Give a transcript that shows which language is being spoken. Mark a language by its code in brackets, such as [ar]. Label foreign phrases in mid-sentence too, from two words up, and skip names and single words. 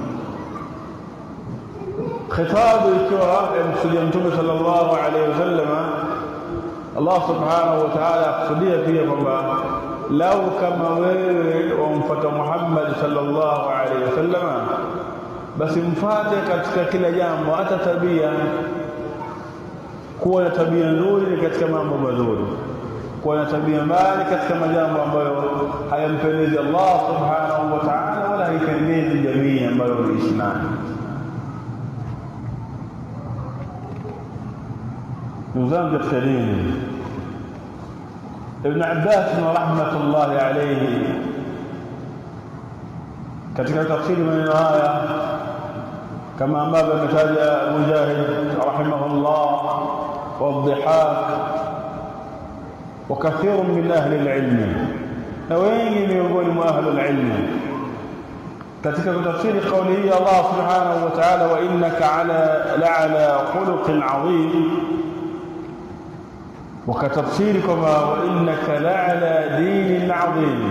[sw] Khitabu ikiwa msulia mtume [ar] صلى الله عليه وسلم, [sw] Allah [ar] سبحانه وتعالى [sw] akusudia pia kwamba lau kama wewe wamfuata Muhammad [ar] صلى الله عليه وسلم, [sw] basi mfuate katika kila jambo, hata tabia. Kuwa na tabia nzuri katika mambo mazuri, kuwa na tabia mbaya katika majambo ambayo hayampendezi Allah [ar] سبحانه وتعالى [sw] wala haipendezi jamii ambayo unaishi nayo. [ar] نظام الكريم ابن عباس رحمة الله عليه [sw] katika tafsiri maneno haya kama ambavyo ametaja Mujahid rahimahullah والضحاك [ar] وكثير من أهل العلم [sw] na wengi miongoni mwa ahli alilm katika kutafsiri kauli hii [ar] Allah سبحانه وتعالى وإنك لعلى خلق عظيم, [sw] wakatafsiri kama [ar] وإنك لعلى دين عظيم.